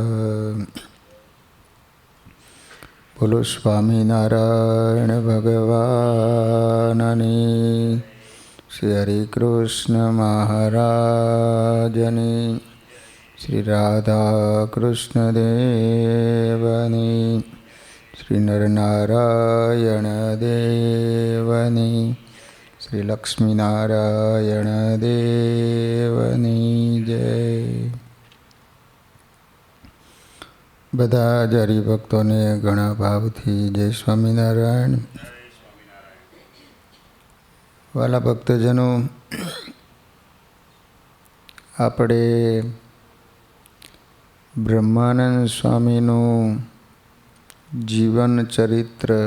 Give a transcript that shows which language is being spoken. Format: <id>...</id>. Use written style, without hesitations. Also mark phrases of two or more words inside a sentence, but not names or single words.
<gu>બોલો સ્વામિનારાયણ ભગવાનની, શ્રી હરિ કૃષ્ણ મહારાજની, શ્રી રાધા કૃષ્ણ દેવની, શ્રી નરનારાયણ દેવની, શ્રી લક્ષ્મીનારાયણ દેવની જય। બધા જ હરિભક્તોને ઘણા ભાવથી જય સ્વામિનારાયણ। વાલા ભક્તજનો, આપણે બ્રહ્માનંદ સ્વામીનું જીવન ચરિત્ર</gu>